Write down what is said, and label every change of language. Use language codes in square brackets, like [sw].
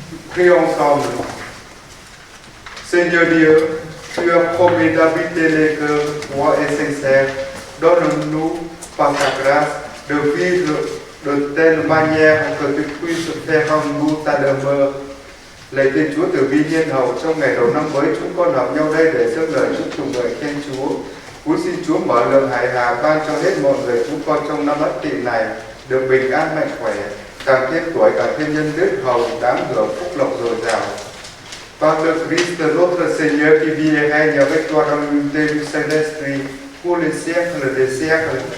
[fr] Prions ensemble. Seigneur Dieu, tu as promis d'habiter les cœurs droits et sincères. Donne-nous, par ta grâce, de vivre de telle manière que tu puisses faire en nous ta demeure. [vi] Lạy Thiên Chúa từ bi nhân hậu, trong ngày đầu năm mới chúng con hợp nhau đây để dâng lời chúc tụng ngợi khen Chúa. Cúi xin Chúa mở lượng hải hà ban cho hết mọi người chúng con trong năm Ất Tỵ này được bình an mạnh khỏe, càng thêm tuổi càng thêm nhân đức hầu đáng hưởng phúc lộc dồi dào. [fr] Par le Christ notre Seigneur qui vit et règne avec toi dans l'unité du Saint-Esprit pour les siècles des siècles.